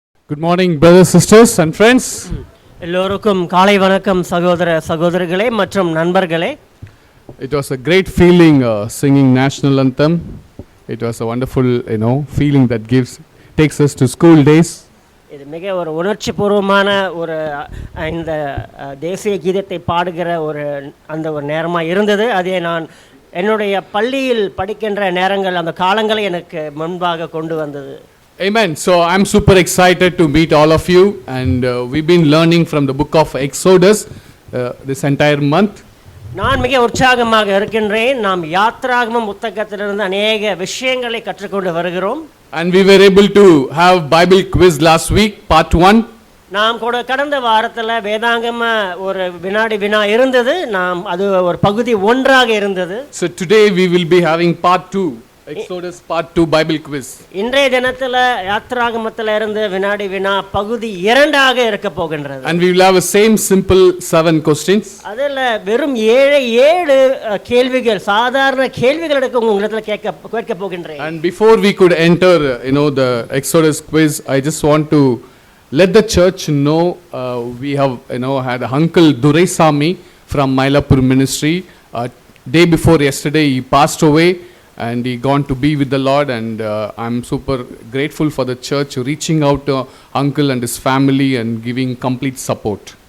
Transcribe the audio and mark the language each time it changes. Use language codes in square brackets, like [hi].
[en] Good morning, brothers, sisters, and friends. [ta] எல்லோருக்கும் காலை வணக்கம் சகோதரர்களே மற்றும் நண்பர்களே. [en] It was a great feeling singing national anthem. It was a wonderful, feeling that takes us to school days. [ta] இது மிக ஒரு உணர்ச்சிபூர்வமான ஒரு இந்த தேசிய கீதத்தை பாடுகிற அந்த ஒரு நேரமாக இருந்தது. அதை நான் என்னுடைய பள்ளியில் படிக்கின்ற நேரங்கள் அந்த காலங்களை எனக்கு முன்பாக கொண்டு வந்தது. [en] Amen. So I'm super excited to meet all of you, and we've been learning from the book of Exodus this entire month. [ta] நான் மிக உற்சாகமாக இருக்கின்றேன். நாம் யாத்ராகமம் புத்தகத்திலிருந்து அநேக விஷயங்களை கற்றுக்கொண்டு வருகிறோம். [en] And we were able to have Bible quiz last week, part 1. [ta] நாம் கூட கடந்த வாரத்தில் வேதாகம ஒரு வினாடி வினா இருந்தது. அது ஒரு பகுதி 1ஆக இருந்தது. [en] So today we will be having part 2. Exodus part 2 Bible quiz. [ta] இன்றைய தினத்துல யாத்ராகமத்துல இருந்து வினாடி வினா பகுதி 2ஆக இருக்க போகின்றது. [en] And we will have a same simple 7 questions. [ta] அதுல வெறும் 7 கேள்விகள், சாதாரண கேள்விகள் உங்களிடத்துல கேட்க போகின்றேன். [en] And before we could enter the Exodus quiz, I just want to let the church know we have had Uncle Duraisamy from Mylapore ministry. Day before yesterday he passed away, and he gone to be with the Lord, and I'm super grateful for the church reaching out to uncle and his family and giving complete support.